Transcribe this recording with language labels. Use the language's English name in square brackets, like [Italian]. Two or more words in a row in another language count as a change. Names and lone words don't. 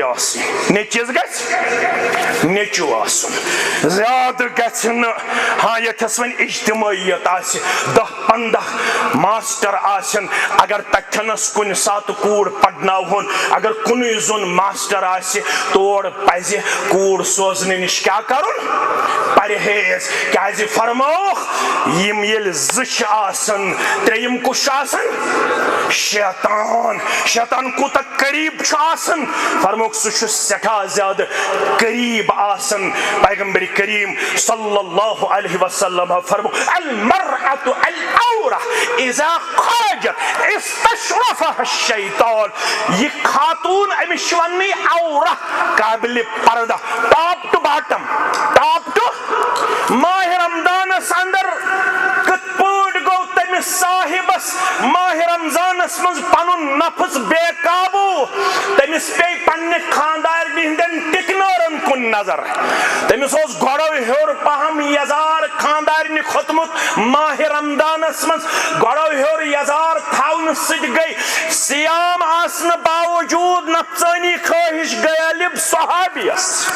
[Kashmiri] آسٕنۍ نیچوِس گژھِ نیچو آسُن زیادٕ گژھِ نہٕ ہاں یتھس وۄنۍ اجتماعیت آسہِ 10-15 ماسٹر آسن اگر تتھنس کُنہِ ساتہٕ کوٗر پرناوہون اگر کُنُے زوٚن ماسٹر آسہِ تور پزِ کوٗر سوزنہٕ نِش کیٛاہ کرُن پرہیز کیازِ فرمووُکھ یِم ییٚلہِ زٕ چھِ آسان ترٛیٚیِم کُس چھُ آسان شیطان کوٗتاہ قریب چھُ آسان فرمووُکھ سُہ چھُ سٮ۪ٹھاہ زیادٕ قریب آسان پیغمبر کریم [Arabic] صلی اللہ علیہ وسلم [Kashmiri] فرمو [Arabic] المرأة العورة اذا خرجت استشرفها الشیطان [Kashmiri] یہ خاتون امس وننی عورہ قابل پردہ [English] top to bottom top to [Kashmiri] ماہ رمضانس اندر کت پٲٹھۍ گوٚو تٔمِس صاحبس ماہ رمضانس منٛز پنُن نفس بے قابو تٔمِس پیٚیہِ پننہِ خاندارنہِ ہٕنٛدٮ۪ن ٹِکنٲرن کُن نظر تٔمِس اوس گۄڈو ہیوٚر پہم یزار خاندارنہِ کھوٚتمُت ماہ رمضانس منٛز گۄڈو ہیوٚر یزار تھاونہٕ سۭتۍ گٔے سیام آسنہٕ باوجوٗد نفسٲنی خٲہِش گٔے غٲلب صحابیس